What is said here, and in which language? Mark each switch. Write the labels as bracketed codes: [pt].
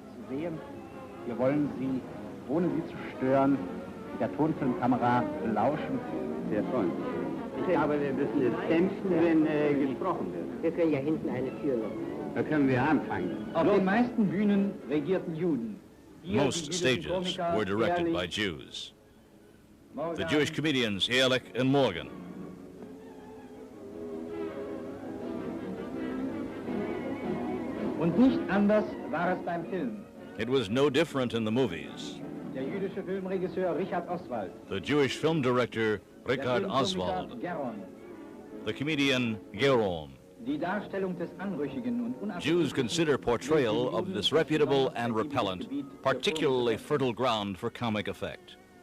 [de] Wir wollen Sie, ohne Sie zu stören, mit der Tonfilmkamera belauschen. Sehr freundlich. Aber wir müssen es dämpfen, wenn gesprochen wird. Wir können ja hinten eine Tür locken. Da können wir anfangen. Auf den meisten Bühnen regierten Juden. [en] Most stages were directed by Jews. The Jewish comedians Ehrlich and Morgan. [de] Und nicht anders war es beim Film. [en] It was no different in the movies. [de] Der jüdische Filmregisseur Richard Oswald. [en] The Jewish film director Richard Oswald. The comedian Geron. [de] Die Darstellung des Anrüchigen und [en] Jews consider portrayal of disreputable and repellent particularly fertile ground for comic effect.